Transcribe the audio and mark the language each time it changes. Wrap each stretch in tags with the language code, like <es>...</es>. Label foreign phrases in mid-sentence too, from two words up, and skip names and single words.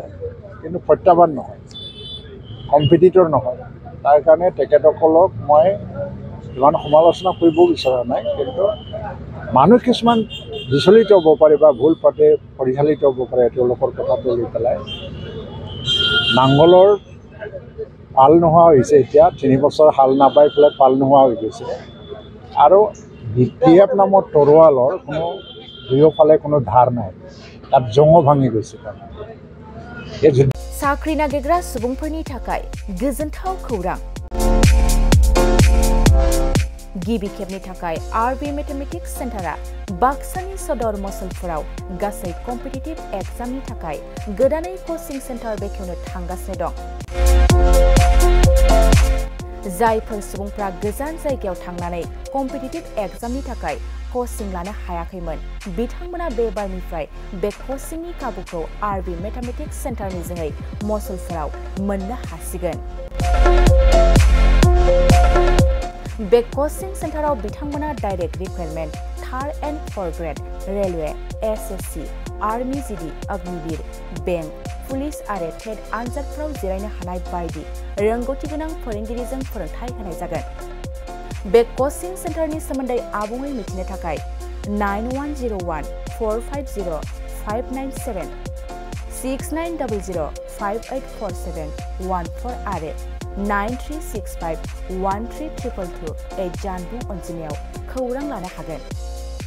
<as>কিন্তু প্ৰত্যাহ্বান নহয় কম্পিটিটৰ নহয় তাৰ কাৰণে তেখেতসকলক মই ইমান সমালোচনা কৰিব বিচৰা নাই কিন্তু মানুহ কিছুমান বিচলিত হ'ব পাৰে বা ভুল পথে পৰিচালিত হ'ব পাৰে তেওঁলোকৰ কথাটো লৈ পেলাই নাঙলৰ পাল নোহোৱা হৈছে এতিয়া 3 বছৰ হাল নাবাই পেলাই পাল নোহোৱা হৈ গৈছে আৰু BPF নামৰ তৰোৱালৰ কোনো দুয়োফালে কোনো ধাৰ নাই তাত জঙ ভাঙি গৈছে</as> <brx>साख्रि नागिरग्रा सुबुंफोरनि थाखाय गोजोनथाव खौरां गिबि खेबनि थाखाय RB मेथमेटिक्स सेन्टारा बाक्सानि सदर मसलफोराव गासै</brx> <en>competitive examनि</en> <brx>थाखाय गोदानै</brx> <en>coaching centre</en> <brx>बेखेवनो थांगासिनो दं जायफोर सुबुंफ्रा गोजान जायगायाव थांनानै</brx> <en>competitive examनि</en> <brx>थाखाय कोचिं लानो हायाखैमोन बिथांमोना बे बारनिफ्राय बे कोचिंनि खाबुखौ RB मेथमेटिक्स सेन्टारनि जोहै मसलफोराव मोननो हासिगोन</brx> <en>बे coaching centreआव बिथांमोना direct recruitment 3rd and 4th grade railway</en> <brx>SSC</brx> <en>army GD Agniveer bank police</en> <brx>आरो टेट आनजादफोराव जिरायनो हानाय बायदि रोंगौथि गोनां फोरोंगिरिजों फोरोंथाय होनाय जागोन बे कोचिं सेन्टारनि सोमोन्दै आबुङै मिथिनो थाखाय 9101450597 6900584714 आरो 9365132228 जानबुं अनजिमायाव खौरां लानो हागोन</brx>